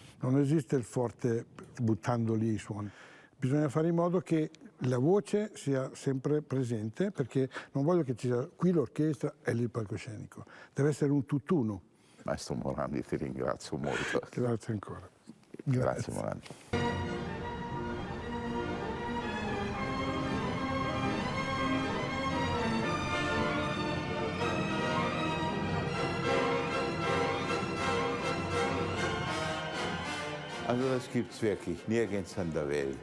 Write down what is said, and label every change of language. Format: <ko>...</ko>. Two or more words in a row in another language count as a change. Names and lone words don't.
<it>Non esiste il forte buttando lì i suoni. Bisogna fare in modo che la voce sia sempre presente, perché non voglio che ci sia qui l'orchestra e lì il palcoscenico. Deve essere un tutt'uno. Maestro Morandi, ti ringrazio molto. Grazie ancora. Grazie Morandi.</it> <de>Also das gibt es wirklich nirgends in der Welt.</de>